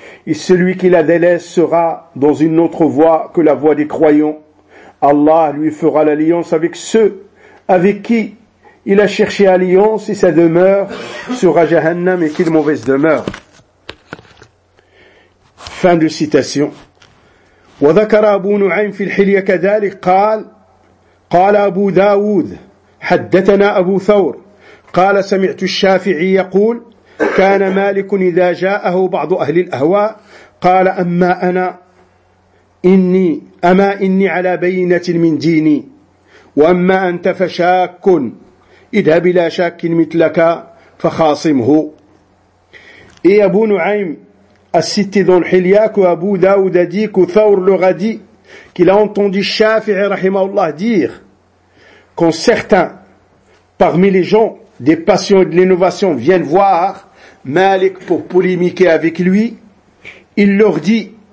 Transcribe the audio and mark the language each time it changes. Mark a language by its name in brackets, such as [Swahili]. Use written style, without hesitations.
[French] Et celui qui la délaisse sera dans une autre voie que la voie des croyants. Allah lui fera l'alliance avec ceux avec qui il a cherché alliance, et sa demeure sera Jahannam, et quelle mauvaise demeure. Fin de citation. [Arabic] وذكر أبو نعيم في الحلية كذلك قال قال أبو داود حدثنا أبو ثور قال سمعت الشافعي يقول كان مالك إذا جاءه بعض أهل الأهواء قال أما أنا إني أما إني على بينة من ديني وأما أنت فشاك اذهب إلى شاك مثلك فخاصمه. [French] إي أبو نعيم a cité dans le Hilya que Abu Daoud a dit que Thawr leur a dit qu'il a entendu Shafi'i rahimahullah dire quand certains parmi les gens des passions et de l'innovation viennent voir Malik pour polémiquer avec lui, il leur dit,